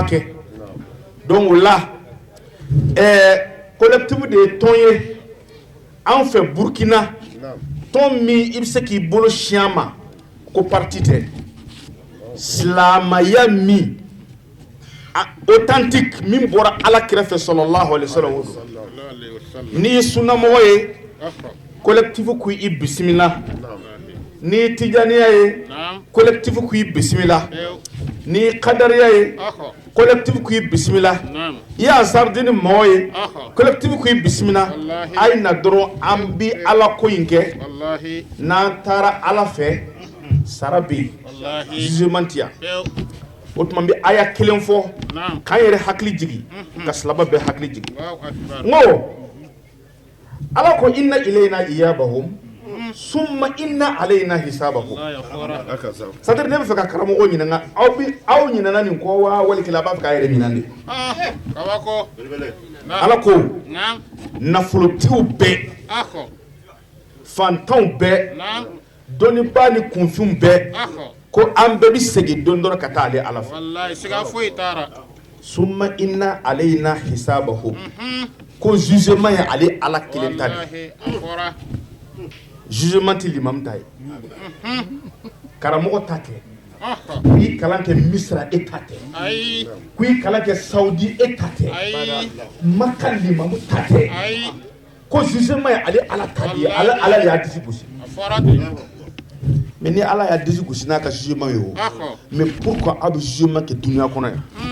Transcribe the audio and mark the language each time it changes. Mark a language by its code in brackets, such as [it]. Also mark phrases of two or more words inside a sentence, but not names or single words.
[bm] kɛ donc o la collectif de ye tɔn ye an fɛ Burkina tɔn min i bɛ se k'i bolo siyan ma ko parti tɛ silamaya min authentique min bɔra ala kɛrɛfɛ [ar] صلى الله عليه [bm] wasallam n'i ye sunnamɔgɔ ye collectif ko i bisimila n'i ye tijaniya ye collectif ko i bisimila n'i ye kadariya ye collectif ko i bisimila i ye ansardini mɔgɔ ye collectif ko i bisimila a ye na dɔrɔn an bi ala ko in kɛ n'an taara ala fɛ sara bɛ yen jugement tɛ yan o tuma bɛ aya kelen fɔ k'an yɛrɛ hakili jigi ka silaba bɛɛ hakili jigi n ko ala ko [ar] إن إلينا إيابهم ثم إن علينا حسابهم [fr] c'est-à-dire [bm] ne bɛ fɛ ka karamɔgɔ ɲininka aw ɲinana nin kɔ wa walikɛla a b'a fɛ k'a yɛrɛ ɲinan de ala ko nafolotigiw bɛɛ fantanw bɛɛ dɔnnibaa ni kunfinw bɛɛ ko an bɛɛ bɛ segin don dɔ ka taa ale ala fɛ [ar] ثم إن علينا حسابهم [bm] ko jugement ye ale ala kelen ta de jugement tɛ limamu ta ye karamɔgɔ ta tɛ ko i kalan kɛ misira e ta tɛ ko i kalan kɛ saudi e ta tɛ maka limamu ta tɛ ko jugement ye ale ala ta de ye ala de y'a disi gosi mais ni ala y'a disi gosi n'a ka jugement ye o [fr] mais pourquoi [bm] aw bɛ jugement kɛ duniya kɔnɔ yan